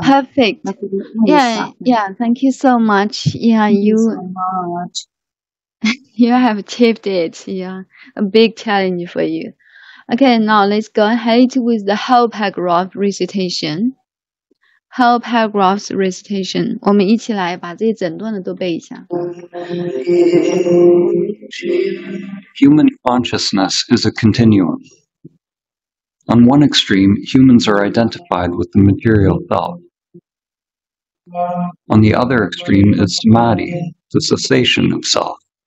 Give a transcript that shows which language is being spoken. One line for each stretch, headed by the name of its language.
English: Perfect. Yeah. Thank you so much. Yeah, Thank you so much. You have achieved it. Yeah, a big challenge for you. Okay, now let's go ahead with the whole paragraph recitation. Whole paragraphs recitation.
Chinese: 我们一起来把这一整段的都背一下。
English: Human consciousness is a continuum. On one extreme, humans are identified with the material self. On the other extreme is samadhi, the cessation of self.